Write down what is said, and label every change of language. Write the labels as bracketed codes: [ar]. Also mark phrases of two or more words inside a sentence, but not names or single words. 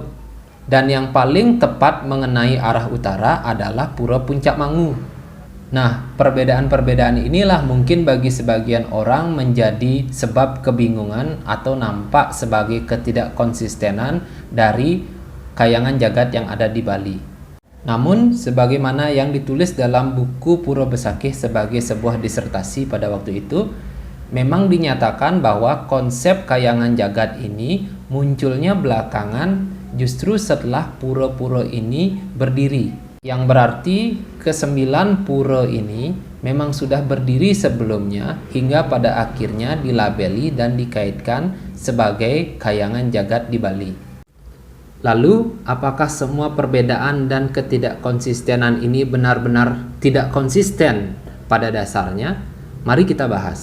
[id] Dan yang paling tepat mengenai arah utara adalah Pura Puncak Mangu. Nah, perbedaan-perbedaan inilah mungkin bagi sebagian orang menjadi sebab kebingungan atau nampak sebagai ketidakkonsistenan dari kayangan jagat yang ada di Bali. Namun, sebagaimana yang ditulis dalam buku Pura Besakih sebagai sebuah disertasi pada waktu itu, memang dinyatakan bahwa konsep kayangan jagat ini munculnya belakangan justru setelah pura-pura ini berdiri. Yang berarti ke-9 pura ini memang sudah berdiri sebelumnya hingga pada akhirnya dilabeli dan dikaitkan sebagai kayangan jagat di Bali. Lalu, apakah semua perbedaan dan ketidakkonsistenan ini benar-benar tidak konsisten pada dasarnya? Mari kita bahas.